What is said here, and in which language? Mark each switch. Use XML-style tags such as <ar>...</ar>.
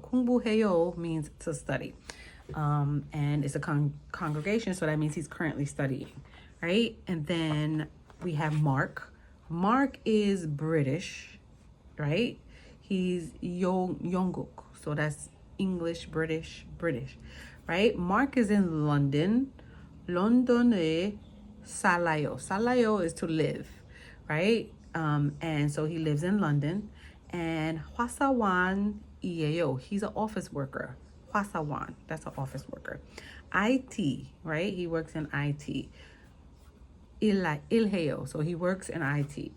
<en>공부해요 means to study. And it's a congregation, so that means he's currently studying, right? And then we have Mark. Mark is British, right? He's Yongguk, so that's English, British, right? Mark is in London.</en> <ko>London에 살아요.</ko> <en>살아요 is to live, right? And so he lives in London. And</en> <ko>화사원이에요.</ko> <en>He's an office worker. 화사원, that's an office worker. IT, right? He works in IT. 일해요, so he works in IT.</en>